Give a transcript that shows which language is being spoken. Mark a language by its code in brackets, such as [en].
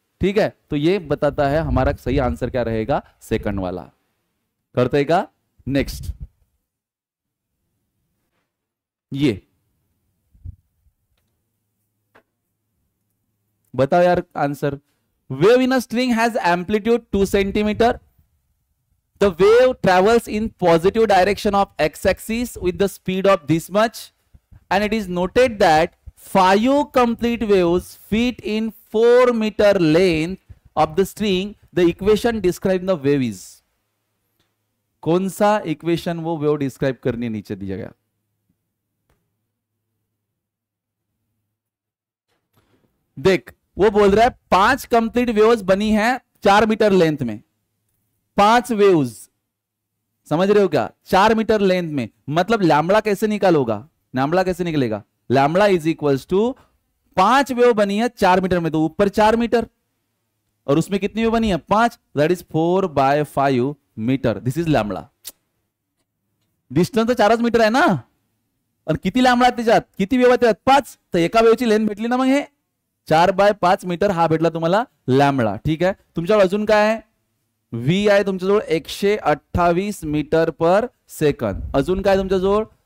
[hi] ठीक है, तो ये बताता है हमारा सही आंसर क्या रहेगा, सेकंड वाला। करते का नेक्स्ट ये बताओ यार answer. [en] Wave in a string has amplitude 2 centimetre, the wave travels in positive direction of x axis with the speed of this much and it is noted that 5 complete waves fit in 4 meter length of the string. The equation describe the wave is। [hi] कौन सा equation वो wave describe करनी नीचे दिया गया? देख वो बोल रहा है 5 कंप्लीट वेव्स बनी है 4 मीटर लेंथ में। 5 वेव्स, समझ रहे हो क्या? 4 मीटर लेंथ में, मतलब लैम्बडा कैसे निकालोगा? लैम्बडा कैसे निकलेगा? Lambda is equals to 5 wave बनी है 4 मीटर में, तो ऊपर 4 मीटर और उसमें कितनी वेव बनी है? [en] 5, that is 4 by 5 metre. This is lambda. [mr] Distance तो 4 मीटर आहे ना, और किती लॅम्बडा त्याच्यात, किती वेव आहेत 5, तर एका वेवची लेंथ भेटली ना मग हे 4 बाय 5 मीटर हा भेटला तुम्हाला लॅम्बडा। ठीक आहे, तुमच्याजवळ अजून काय आहे? व्ही आहे तुमच्याजवळ 128 मीटर पर सेकंद। अजून काय तुमच्याजवळ?